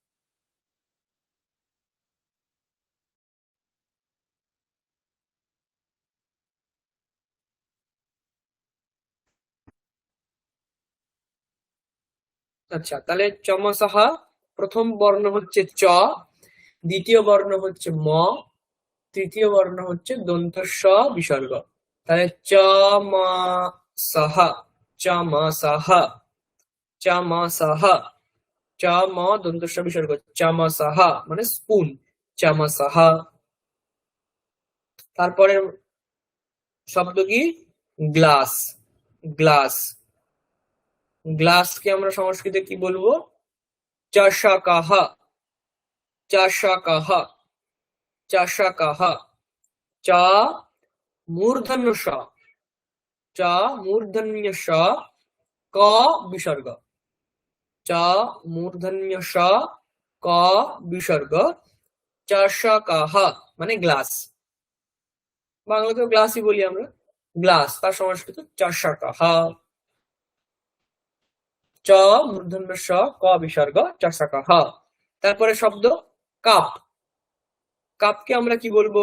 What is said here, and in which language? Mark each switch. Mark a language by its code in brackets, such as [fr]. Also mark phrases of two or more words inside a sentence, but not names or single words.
[bn] আচ্ছা, তাহলে চমসাহা প্রথম বর্ণ হচ্ছে চ, দ্বিতীয় বর্ণ হচ্ছে ম, তৃতীয় বর্ণ হচ্ছে দন্ত স বিসর্গ। তাহলে চমাসাহা, চমাসাহা, চমাসাহা, চ ম দন্ত স বিসর্গ, চমাসাহা মানে স্পুন, চমাসাহা। তারপরে শব্দ কি? গ্লাস, গ্লাস। গ্লাসকে আমরা সংস্কৃতে কি বলবো? চষকাহা, চষকাহা, চষকাহা। চ মূর্ধন্য স, চ মূর্ধন্য স, ক বিসর্গ, চ মূর্ধন্য স, ক বিসর্গ, চষকাহা মানে গ্লাস। বাংলাতেও গ্লাসই বলি আমরা, গ্লাস, তার সংস্কৃত চষকাহা। চ মূর্ধন্য স, ক বিসর্গ, চষকাহা। তারপরে শব্দ কাপ। কাপকে আমরা কি বলবো?